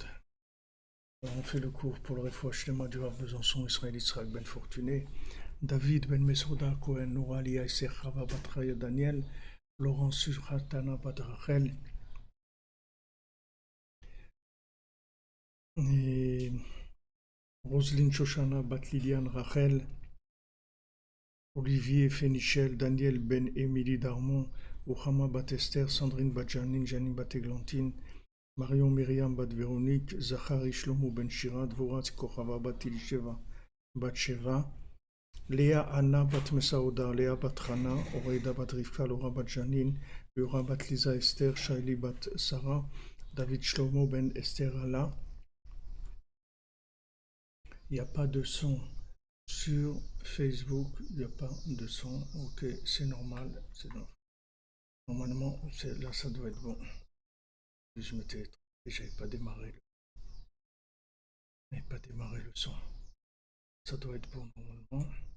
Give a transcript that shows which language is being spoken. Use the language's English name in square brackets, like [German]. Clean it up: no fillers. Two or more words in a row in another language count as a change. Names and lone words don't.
[French] On fait le cours pour le [Hebrew] רפואה שלמה [French] du Rav Besançon, Israël Yitzhak ben Fortuné, David ben Mesouda Cohen, Noura Lia Isser Chava Batraya Daniel, Laurence Surhatana bat Rachel, et Roselyne Shoshana bat Liliane Rachel, Olivier Fénichel, Daniel Ben Émilie Darmon, Ouhama bat Esther, Sandrine bat Janine, Janine bat Églantine, Marion Myriam bat Véronique, Zachary Shlomo Ben Shira, Dvorah Kochava bat Ilisheva bat Sheva, Léa Anna bat Mesaouda, Léa bat Rana, Oreida bat Rivka, Laura bat Janine, Yura bat Lisa Esther, Shaili bat Sarah, David Shlomo Ben Esther Allah. Il n'y a pas de son sur Facebook, il n'y a pas de son, ok, c'est normal, normalement, là ça doit être bon. Je m'étais trompé, j'avais pas démarré le son, ça doit être bon normalement.